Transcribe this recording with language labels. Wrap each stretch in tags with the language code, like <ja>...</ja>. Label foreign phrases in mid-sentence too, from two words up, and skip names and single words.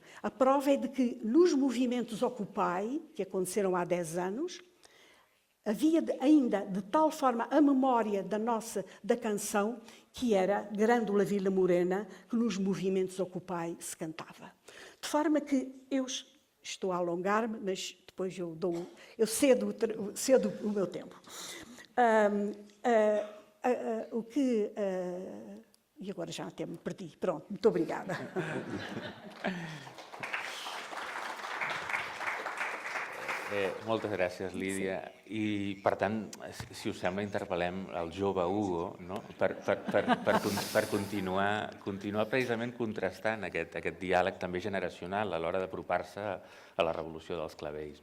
<pt>A prova é de que nos movimentos Occupy, que aconteceram há 10 anos, havia ainda de tal forma a memória da canção que era Grândola Vila Morena, que nos movimentos Occupy se cantava. De forma que eu estou a alongar-me, mas depois eu cedo o meu tempo. E agora já até me perdi. Pronto, muito obrigada.</pt> <ca>Moltes gràcies, Lídia. I, per tant, si us sembla, interpel·lem el jove Hugo, no? per continuar precisament contrastant aquest diàleg també generacional a l'hora d'apropar-se a la revolució dels clavells.</ca>